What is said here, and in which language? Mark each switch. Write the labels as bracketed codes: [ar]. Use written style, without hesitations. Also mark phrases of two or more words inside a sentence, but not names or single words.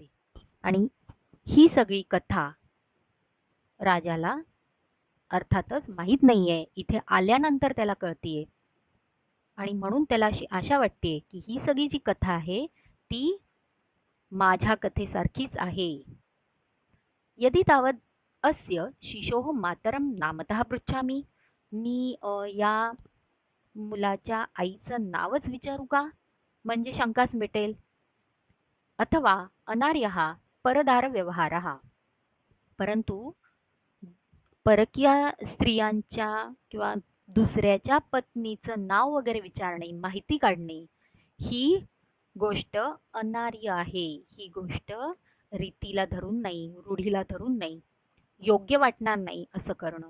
[mr] आणि ही सगळी कथा राजाला अर्थातच माहीत नाहीये, इथे आल्यानंतर त्याला कळतीये. आणि म्हणून त्याला अशी आशा वाटते की ही सगळी जी कथा आहे ती माझ्या कथेसारखीच आहे. [sa] यदि तावद अस्य शिशोः मातरं नामतः पृच्छामि. [mr] मी या मुलाच्या आईचं नावच विचारू का, म्हणजे शंकाच मिटेल. [sa] अथवा अनार्यः परदार व्यवहारः. [mr] परंतु परकीय स्त्रियांच्या किंवा दुसऱ्याच्या पत्नीचं नाव वगैरे विचारणे, माहिती काढणे ही गोष्ट अनार्य आहे. ही गोष्ट रीतीला धरून नाही, रूढीला धरून नाही, योग्य वाटणार नाही असं करणं.